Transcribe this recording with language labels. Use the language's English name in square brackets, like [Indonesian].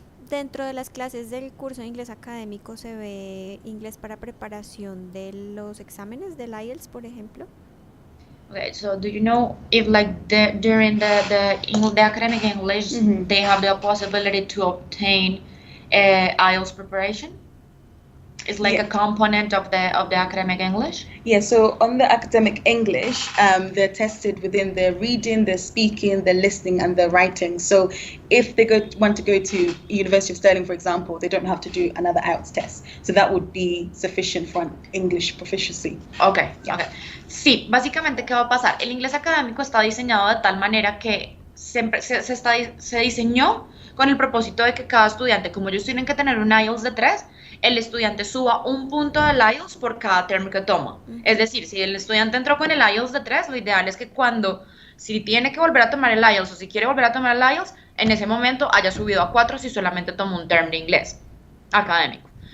[Spanish] Dentro de las clases del curso de inglés académico se ve inglés para preparación de los exámenes del IELTS, por ejemplo. [English] Okay, so do you know if like during the academic English they have the possibility to obtain IELTS preparation? It's like a component of the academic English? Yeah, so on the academic English, they're tested within the reading, the speaking, the listening, and the writing. So if they want to go to University of Stirling, for example, they don't have to do another IELTS test. So that would be sufficient for an English proficiency. Okay. [Spanish] Sí, básicamente, ¿qué va a pasar? El inglés académico está diseñado de tal manera que siempre se diseñó con el propósito de que cada estudiante, como ellos tienen que tener un IELTS de 3, el estudiante suba un punto del IELTS por cada term que toma. Es decir, si el estudiante entró con el IELTS de 3, lo ideal es que si tiene que volver a tomar el IELTS o si quiere volver a tomar el IELTS, en ese momento haya subido a 4 si solamente tomó un term de inglés académico.